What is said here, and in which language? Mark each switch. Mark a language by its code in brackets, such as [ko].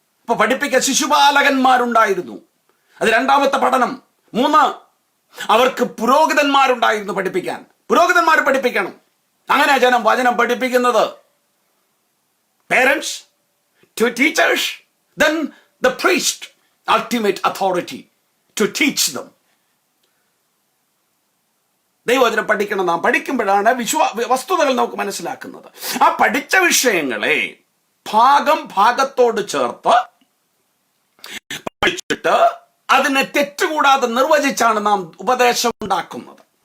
[ml] അപ്പൊ പഠിപ്പിക്കാൻ ശിശുപാലകന്മാരുണ്ടായിരുന്നു. അത് രണ്ടാമത്തെ പഠനം. 3, അവർക്ക് പുരോഹിതന്മാരുണ്ടായിരുന്നു പഠിപ്പിക്കാൻ. പുരോഹിതന്മാർ പഠിപ്പിക്കണം. അങ്ങനെ ജനം വചനം പഠിപ്പിക്കുന്നത്. [en] Parents to teachers, then the priest, ultimate authority to teach them. [ml] ദൈവവചനം പഠിക്കണം. നാം പഠിക്കുമ്പോഴാണ് വസ്തുതകൾ നമുക്ക് മനസ്സിലാക്കുന്നത്. ആ പഠിച്ച വിഷയങ്ങളെ ഭാഗത്തോട് ചേർത്ത് പഠിച്ചിട്ട് അതിനെ തെറ്റുകൂടാതെ നിർവചിച്ചാണ് നാം ഉപദേശം ഉണ്ടാക്കുന്നത്.